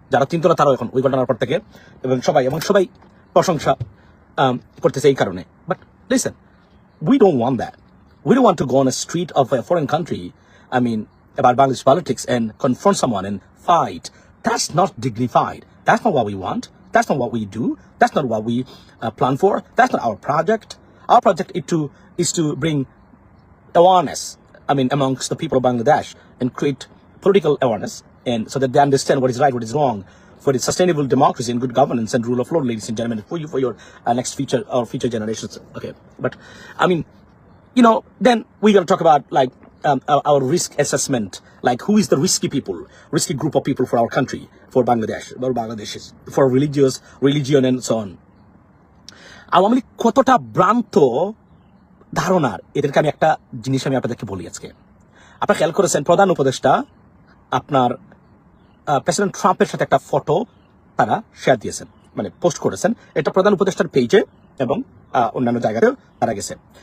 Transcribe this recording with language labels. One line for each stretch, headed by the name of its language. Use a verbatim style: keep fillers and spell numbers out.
Bangla: যারা চিন্তা না তারাও এখন ওই ঘটনার পর থেকে, এবং সবাই এবং সবাই প্রশংসা করতেছে এই কারণে।
English: But listen, we don't want that, we don't want to go on a street of a foreign country I mean about Bangladesh politics and confront someone and fight. That's not dignified. That's not what we want. That's not what we do. That's not what we uh, plan for. That's not our project. Our project is to is to bring awareness, I mean, amongst the people of Bangladesh and create political awareness, and so that they understand what is right, what is wrong, for the sustainable democracy and good governance and rule of law, ladies and gentlemen, for you, for your uh, next future or future generations. Okay, but I mean, you know, then we're going to talk about like Um, our, our risk assessment, like who is the risky people, risky group of people for our country, for Bangladesh, for Bangladeshis, for religious, religion and so on.
Bangla: Awami League কতটা ভ্রান্ত ধারণার, এদেরকে আমি একটা জিনিস আমি আপনাদেরকে বলি আজকে। আপনারা খেয়াল করেছেন প্রধান উপদেষ্টা আপনার প্রেসিডেন্ট ট্রাম্পের সাথে একটা ফটো তারা শেয়ার দিয়েছেন, মানে পোস্ট করেছেন, এটা প্রধান উপদেষ্টার পেজে এবং অন্যান্য জায়গাতেও তারা গেছে।